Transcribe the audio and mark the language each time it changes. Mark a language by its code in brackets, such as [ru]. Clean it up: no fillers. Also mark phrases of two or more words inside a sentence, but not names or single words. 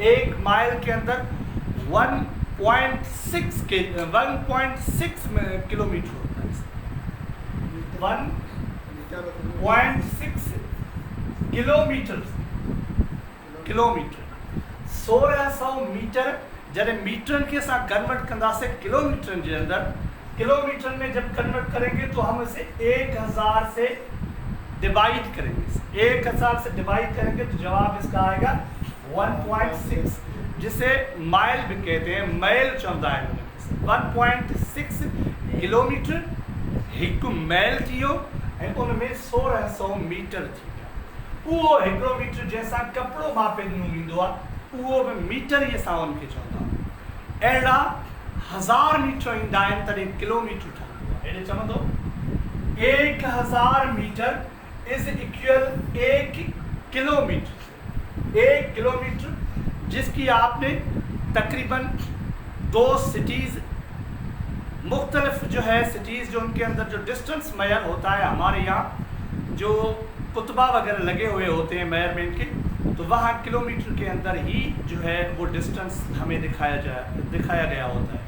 [ur] 1 میل کے اندر 1.6 کلومیٹر ہوتا ہے. [sd] 1.6 किलोमीटर 1600 मीटर जॾहिं मीटरनि खे असां कन्वर्ट कंदासीं किलोमीटरनि जे अंदर, [ur] کلومیٹر میں جب کنورٹ کریں گے تو ہم اسے 1000 سے ڈیوائڈ کریں گے. 1000 سے ڈیوائڈ کریں گے تو جواب اس کا آئے گا 1.6، جسے میل بھی کہتے ہیں, [sd] मैल चवंदा आहिनि। 1.6 किलोमीटर हिकु मैल थी वियो ऐं उन में 1600 मीटर थी विया। उहो हिकिड़ो मीटर जंहिंसां कपिड़ो मापे ॾिनो वेंदो आहे, उहो बि मीटर ई असां उनखे चवंदा आहियूं। अहिड़ा 1000 मीटर ईंदा आहिनि तॾहिं किलोमीटर ठहंदो आहे। हेॾे चवंदो [en] 1000 meter is equal 1 kilometer. [ur] 1 کلومیٹر جس کی آپ نے تقریباً 2 سٹیز مختلف جو ہے سٹیز جو ان کے اندر جو ڈسٹنس میجر ہوتا ہے، ہمارے یہاں جو کتبہ وغیرہ لگے ہوئے ہوتے ہیں میجرمنٹ کے، تو وہاں کلومیٹر کے اندر ہی جو ہے وہ ڈسٹنس ہمیں دکھایا گیا ہوتا ہے.